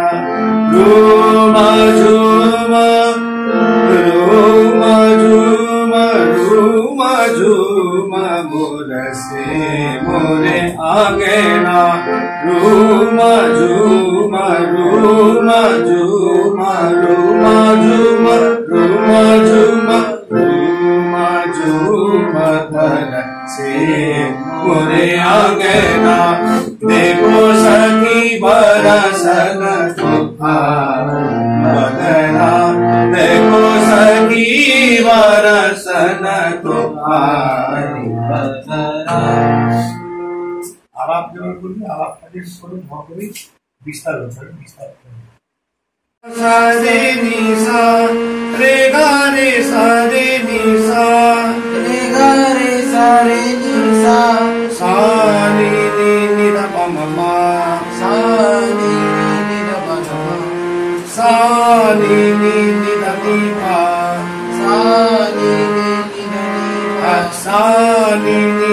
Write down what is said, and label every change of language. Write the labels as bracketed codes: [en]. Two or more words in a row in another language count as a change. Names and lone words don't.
[hi] झूम झूम झूम झूम झूम झूम बरसे मोरे आंगना। झूम झूम झूम झूम झूम झूम झूम झूम झूम झूम बरसे मोरे आंगना। देखो सखी बरसन को आए। बदला देखो सखी बरसन को आए। बदला [mr] आलाप जेव्हा करून आलाप मध्ये करून भाकरी विस्तार होतो विस्तार सा रे नि सा रे गा रे सा रे नि सा रे गा रे सा रे नि सा सा नि नि नि ध प म म सा नि नि ध प म सा नि नि ध नि पा सा नि नि ध नि पा सा नि नि